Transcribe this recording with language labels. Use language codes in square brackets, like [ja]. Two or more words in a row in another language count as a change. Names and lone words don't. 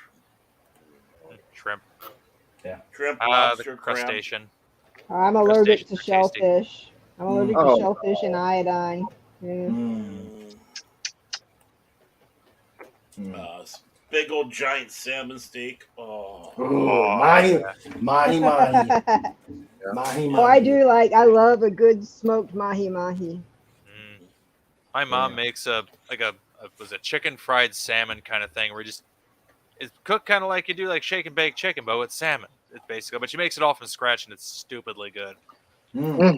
[en] Shrimp. shrimp, The lobster, crab. crustacean. I'm allergic to Crustaceans are tasty. shellfish. I'm allergic Oh. to shellfish and iodine. Yeah. Mm. Mm. Big old giant salmon steak. Oh, Ooh, mahi, mahi, mahi, mahi, Oh, I do I love a good smoked mahi mahi. Mm. My mom Yeah. makes a chicken fried salmon kind of thing where it's cooked kind of like you do like shake and bake chicken, but with salmon. It's basically, but she makes it all from scratch and it's stupidly good. Mm.